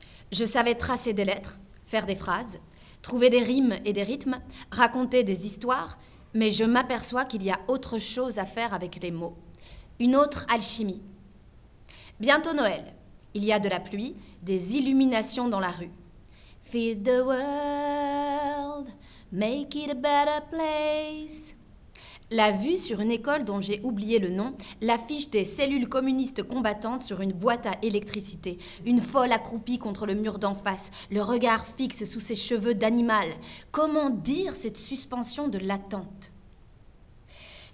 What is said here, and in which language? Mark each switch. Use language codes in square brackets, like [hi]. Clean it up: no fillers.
[fr] Je savais tracer des lettres, faire des phrases, trouver des rimes et des rythmes, raconter des histoires, mais je m'aperçois qu'il y a autre chose à faire avec les mots. Une autre alchimie. Bientôt Noël. Il y a de la pluie, des illuminations dans la rue. [en] Feed the world, make it a better place. [fr] La vue sur une école dont j'ai oublié le nom, l'affiche des cellules communistes combattantes sur une boîte à électricité, une folle accroupie contre le mur d'en face, le regard fixe sous ses cheveux d'animal. Comment dire cette suspension de l'attente ?